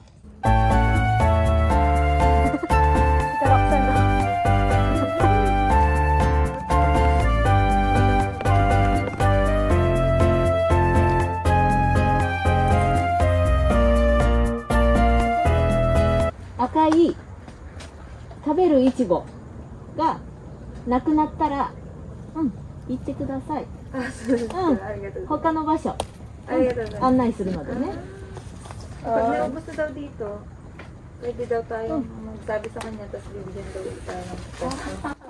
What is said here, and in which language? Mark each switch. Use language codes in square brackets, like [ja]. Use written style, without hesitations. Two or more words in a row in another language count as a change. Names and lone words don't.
[tl] Sarap sana. [ja] Akai 食べるいちごがなくなったら、言ってください。あ、そうですか。ありがとうございます。他の場所、ありがとうございます。案内するのでね。 [tl] Pag naubos na daw dito, pwede daw tayong magsabi sa kanya, tapos bibigyan daw ulit tayo ng pwesto.